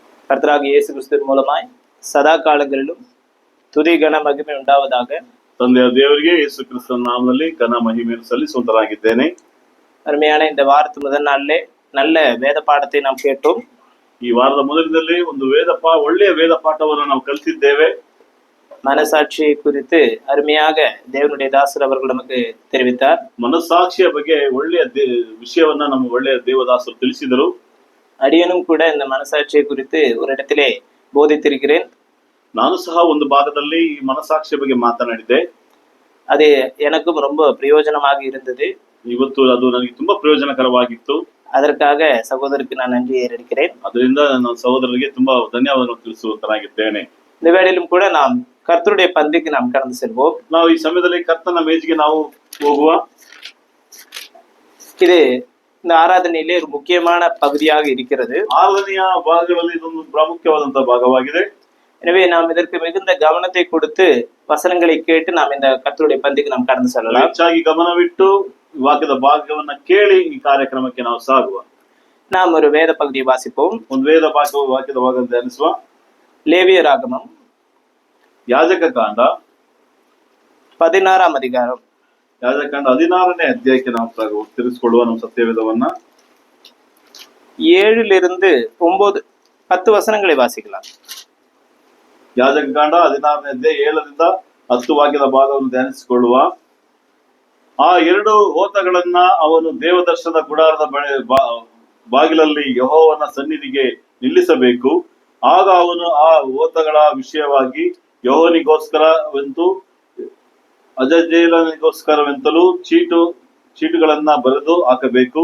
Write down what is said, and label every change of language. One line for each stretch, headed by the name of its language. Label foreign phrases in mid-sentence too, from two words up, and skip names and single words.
Tamil: கர்த்தராகிய இயேசு கிறிஸ்துவின் மூலமாய் சதா காலங்களிலும் துதி கன மகிமை ಉಂಟಾவதாக.
Kannada: ತಂದೆಯ ದೇವರಿಗೆ ಯೇಸು ಕ್ರಿಸ್ತನ ನಾಮದಲ್ಲಿ ಘನ ಮಹಿಮೆಯನ್ನು ಸಲ್ಲಿಸುವಂತರಾಗಿದ್ದೇನೆ.
Tamil: அருமையான இந்த வாரத்து முதல் நாளிலே நல்ல வேத பாடத்தை நாம் கேட்டோம்.
Kannada: ಈ ವಾರದ ಮೊದಲದಲ್ಲಿ ಒಂದು ಒಳ್ಳೆಯ ವೇದ ಪಾಠವನ್ನು ನಾವು ಕಲಿತಿದ್ದೇವೆ.
Tamil: மனசாட்சியை குறித்து அருமையாக தேவனுடைய தாசர் அவர்கள் நமக்கு தெரிவித்தார்.
Kannada: ಮನಸ್ಸಾಕ್ಷಿಯ ಬಗ್ಗೆ ಒಳ್ಳೆಯ ವಿಷಯವನ್ನ ನಮ್ಮ ಒಳ್ಳೆಯ ದೇವದಾಸರು ತಿಳಿಸಿದರು.
Tamil: அடியனும் கூட இந்த மனசாட்சியை குறித்து ஒரு இடத்திலே போதித்திருக்கிறேன்.
Kannada: ನಾನು ಸಹ ಒಂದು ಭಾಗದಲ್ಲಿ ಈ ಮನಸ್ಸಾಕ್ಷಿಯ ಬಗ್ಗೆ ಮಾತನಾಡಿದೆ.
Tamil: அது எனக்கும் ரொம்ப பிரயோஜனமாக இருந்தது.
Kannada: ಇವತ್ತು ಅದು ನನಗೆ ತುಂಬಾ ಪ್ರಯೋಜನಕರವಾಗಿತ್ತು.
Tamil: அதற்காக சகோதரருக்கு நான் நன்றி ஏறெடுக்கிறேன்.
Kannada: ಅದರಿಂದ ನಾನು ಸಹೋದರರಿಗೆ ತುಂಬಾ ಧನ್ಯವಾದಗಳನ್ನು ತಿಳಿಸುವಂತನಾಗಿದ್ದೇನೆ.
Tamil: இந்த வேளையிலும் கூட நாம் கர்த்தருடைய பந்திக்கு நாம் கடந்து செல்வோம்.
Kannada: ನಾವು ಈ ಸಮಯದಲ್ಲಿ ಕರ್ತನ ಮೇಜಿಗೆ ನಾವು ಹೋಗುವ.
Tamil: இது இந்த ஆராதனையிலே ஒரு முக்கியமான பகுதியாக இருக்கிறது.
Kannada: ಆರಾಧನೆಯ ಭಾಗಗಳಲ್ಲಿ ಇದೊಂದು ಪ್ರಾಮುಖ್ಯವಾದಂತಹ ಭಾಗವಾಗಿದೆ.
Tamil: எனவே நாம் இதற்கு மிகுந்த கவனத்தை கொடுத்து வசனங்களை கேட்டு நாம் இந்த கர்த்தருடைய பந்திக்கு நாம் கடந்து செல்லலாம்.
Kannada: ಹೆಚ್ಚಾಗಿ ಗಮನವಿಟ್ಟು ವಾಕ್ಯದ ಭಾಗವನ್ನ ಕೇಳಿ ಈ ಕಾರ್ಯಕ್ರಮಕ್ಕೆ ನಾವು ಸಾಗುವ.
Tamil: நாம் ஒரு வேத பகுதியை வாசிப்போம்.
Kannada: ಒಂದು ವಾಕ್ಯದ ಭಾಗ ಧ್ಯಾನಿಸುವ.
Tamil: லேவியராகமம்
Kannada: ಯಾಜಕ ಕಾಂಡ
Tamil: 16 அதிகாரம்.
Kannada: ಯಾಜಕಾಂಡ 16ನೇ ಅಧ್ಯಾಯಕ್ಕೆ ನಾವು ತಿರುಗಿಸಿಕೊಳ್ಳುವ ನಮ್ಮ ಸತ್ಯವೇದವನ್ನ.
Tamil: 7 9 10 வசனங்களை வாசிக்கலாம்.
Kannada: ಯಾಜಕಾಂಡ 16ನೇ ಅಧ್ಯಾಯ 7ರಿಂದ 10 ವಾಕ್ಯದ ಭಾಗವನ್ನು ಧ್ಯಾನಿಸಿಕೊಳ್ಳುವ. ಆ 2 ಹೋತಗಳನ್ನ ಅವನು ದೇವದರ್ಶನದ ಗುಡಾರದ ಬಾಗಿಲಲ್ಲಿ ಯೆಹೋವನ ಸನ್ನಿಧಿಗೆ ನಿಲ್ಲಿಸಬೇಕು. ಆಗ ಅವನು ಆ ಹೋತಗಳ ವಿಷಯವಾಗಿ ಯೆಹೋವನಿಗೋಸ್ಕರವೆಂತೂ ಅಜಜೇಲನಿಗೋಸ್ಕರವೆಂತಲೂ ಚೀಟುಗಳನ್ನ ಬರೆದು ಹಾಕಬೇಕು.